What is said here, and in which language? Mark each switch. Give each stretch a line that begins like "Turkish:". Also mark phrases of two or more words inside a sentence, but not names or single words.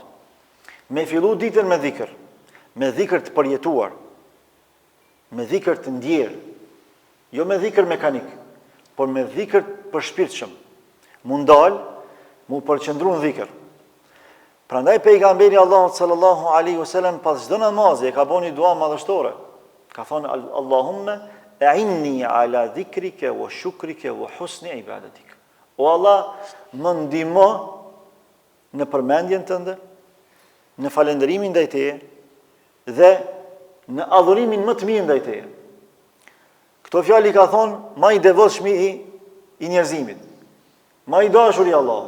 Albanian: Me fillu ditën me dhikr të përjetuar, me dhikr të ndjerë, jo me dhikr mekanik, por me dhikr përshpirtshëm. Mundal, mu përqëndru në dhikr. Prandaj pejgamberi Allahut
Arabic: صلى الله عليه وسلم
Albanian: pas çdo namazi e ka bënë dua madhështore. Ka thonë
Arabic: اللهم أعني على ذكرك وشكرك وحسن عبادتك.
Albanian: O Allah, më ndihmo në përmendjen tënde, në falënderimin ndaj teje dhe në adhurimin më të mirë ndaj teje. Këto fjalë i ka thonë më i devotshmi i njerëzimit, më i dashur i Allahut.